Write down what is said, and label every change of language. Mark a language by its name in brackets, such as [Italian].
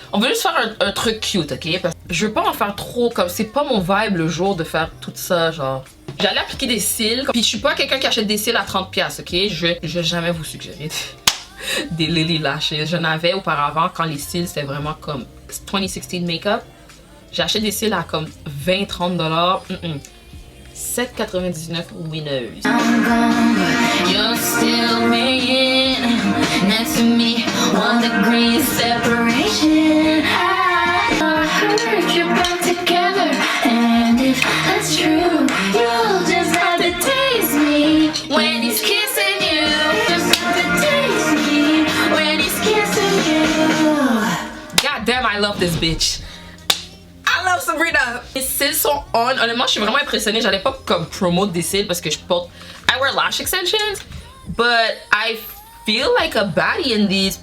[French] On va juste faire un truc cute, ok? Parce que je veux pas en faire trop, comme c'est pas mon vibe le jour de faire tout ça, genre. J'allais appliquer des cils, puis je suis pas quelqu'un qui achète des cils à 30$, ok? Je vais jamais vous suggérer des Lily Lashes. Je n'avais auparavant quand les cils c'était vraiment comme 2016 makeup. J'ai acheté des cils à comme 20-30$. [English] 7,99 Winners. You're still laying next to me 1 degree separation. I heard you're back together, and if that's true, you'll just have to taste me when he's kissing you. Just have to taste me when he's kissing you. God damn, I love this bitch. I love Sabrina. [French] Les cils sont on. Honnêtement, je suis vraiment impressionnée. J'allais pas comme promote des cils parce que je porte. [English] I wear lash extensions, but I feel like a baddie in these.